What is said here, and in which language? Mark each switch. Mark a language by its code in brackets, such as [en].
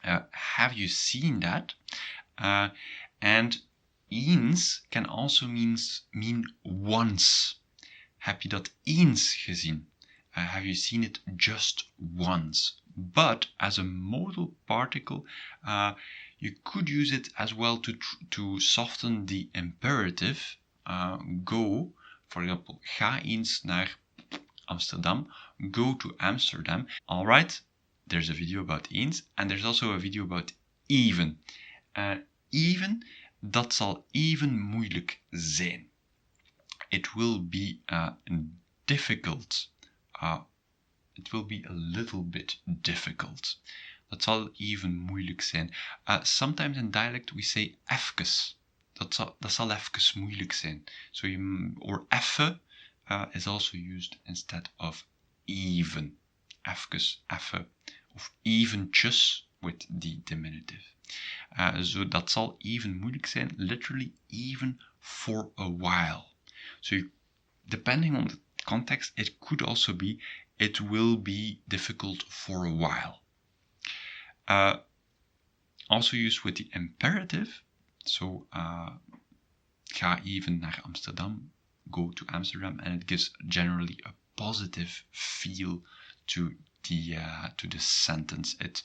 [en] Have you seen that? And eens can also mean once. [nl] Heb je dat eens gezien? [en] Have you seen it just once? But as a modal particle, you could use it as well to soften the imperative. Go, for example, [nl] ga eens naar Amsterdam. [en] Go to Amsterdam. All right, there's a video about eens, and there's also a video about even. [nl] Even, dat zal even moeilijk zijn. [en] It will be difficult. It will be a little bit difficult. [nl] Dat zal even moeilijk zijn. [en] Sometimes in dialect we say efkes. [nl] Dat zal even moeilijk zijn. [en] So or effe is also used instead of even. [nl] Efkes, effe, of eventjes [en] with the diminutive. [nl] So dat zal even moeilijk zijn. [en] Literally even for a while. So depending on the context, it could also be it will be difficult for a while. Also used with the imperative. So [nl] ga even naar Amsterdam, [en] go to Amsterdam, and it gives generally a positive feel to the sentence.